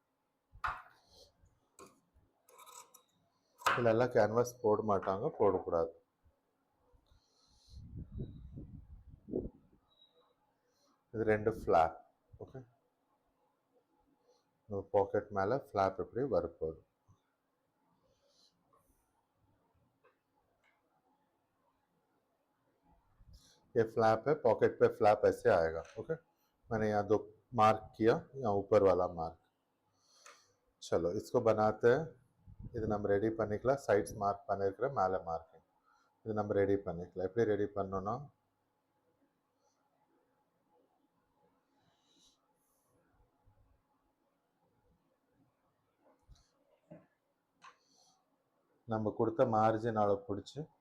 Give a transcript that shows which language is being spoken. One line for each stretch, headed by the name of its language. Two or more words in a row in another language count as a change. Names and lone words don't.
Tamil: இதெல்லாம் கேன்வாஸ் போட மாட்டாங்க, போடக்கூடாது. இது ரெண்டு ஃப்ளாப். ஓகே, நம்ம பாக்கெட் மேலே ஃப்ளாப் இப்படி வரப்போகுது.
Hindi: ये फ्लैप है, पॉकेट पे फ्लैप ऐसे आएगा. ओके, मैंने यहाँ 2 मार्क किया, यहाँ ऊपर वाला मार्क. चलो इसको बनाते हैं.
Tamil: இது நம்ம ரெடி பண்ணிக்கலாம். சைட்ஸ் மார்க் பண்ணியிருக்கிற மேலே மார்க்கிங் இது நம்ம ரெடி பண்ணிக்கலாம். எப்படி ரெடி பண்ணோன்னா, நம்ம கொடுத்த மார்ஜின் அளவு பிடிச்சி